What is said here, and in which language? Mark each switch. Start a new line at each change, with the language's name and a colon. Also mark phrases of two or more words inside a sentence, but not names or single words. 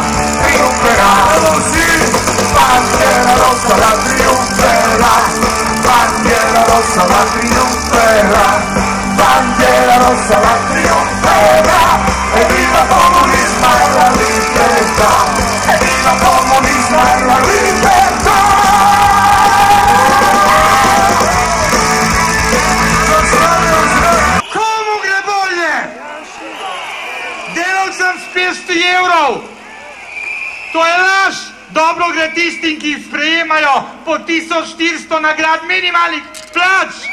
Italian: Trionferà, bandiera rossa la trionferà, bandiera rossa la trionferà, bandiera rossa la trionferà. E viva il comunismo e la libertà, e viva il comunismo e la libertà.
Slovenian: To je laž, dobro gre tistim, ki sprejemajo po 1400 nagrad minimalnih plač.